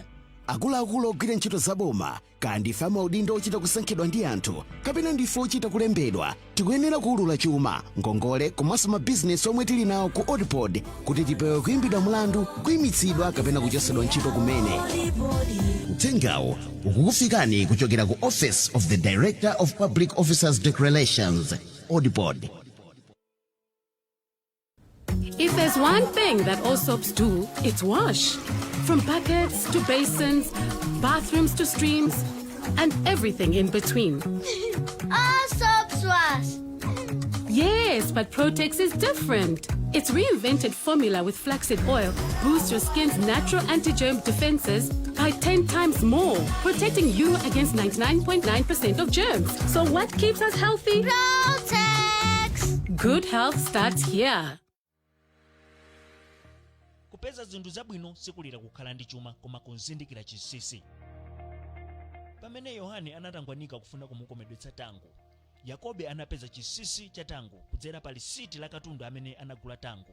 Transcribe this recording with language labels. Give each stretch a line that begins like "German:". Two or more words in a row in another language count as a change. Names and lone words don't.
Nyanja: Akuluakulu ogwira ntchito zaboma, kandi ife amaudindo ochita kusankhidwa ndi anthu, kapena ndife ochita kulembedwa, tikuyenera kuulula chuma, ngongole komanso mabizinesi omwe tili nawo ku Audibody kuti tipewe kuyimbidwa mlandu, kuyimitsidwa kapena kuchosedwa ntchito kumene. Uthengawo ukukufikani kuchokera ku Office of the Director of Public Officers Declarations, Audibody.
English: If there's one thing that all soaps do, it's wash. From buckets to basins, bathrooms to streams, and everything in between. All soaps wash. Yes, but Protex is different. Its reinvented formula with flaxseed oil boosts your skin's natural anti-germ defenses by 10 times more, protecting you against 99.9% of germs. So what keeps us healthy? Protex! Good health starts here.
Nyanja: Kupeza zinthu zabwino sikulira kukhala ndi chuma koma kuzindikira chinsinsi. Pamene Yohane anatangwanika kufuna kumukomedwetsa tango, Yakobe anapeza chinsinsi cha tango kudzera pa lisiti la katundu amene anagula tango.